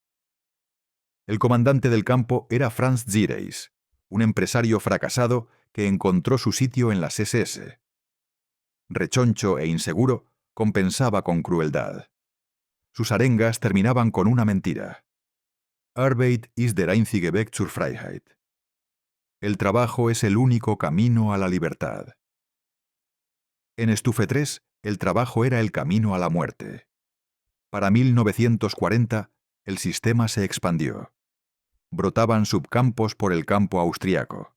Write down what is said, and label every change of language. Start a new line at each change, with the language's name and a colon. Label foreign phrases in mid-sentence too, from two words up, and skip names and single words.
Spanish: El comandante del campo era Franz Zireis, un empresario fracasado que encontró su sitio en las SS. Rechoncho e inseguro, compensaba con crueldad. Sus arengas terminaban con una mentira.
German: Arbeit ist der einzige Weg zur Freiheit.
Spanish: El trabajo es el único camino a la libertad. En Stufe 3, el trabajo era el camino a la muerte. Para 1940, el sistema se expandió. Brotaban subcampos por el campo austriaco.